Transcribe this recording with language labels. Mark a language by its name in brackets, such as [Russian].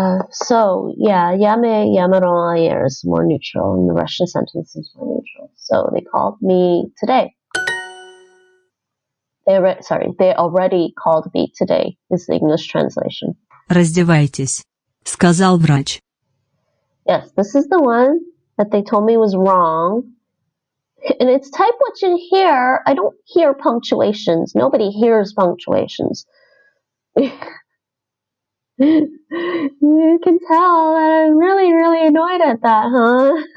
[English] So yeah, [Spanish] ya me llamaron ayer [English] is more neutral, and the Russian sentence is more neutral. So they called me today. They already called me today is the English translation. [Russian] Раздевайтесь, сказал врач. [English] Yes, this is the one that they told me was wrong. And it's type what you hear. I don't hear punctuations. Nobody hears punctuations. You can tell that I'm really, really annoyed at that, huh?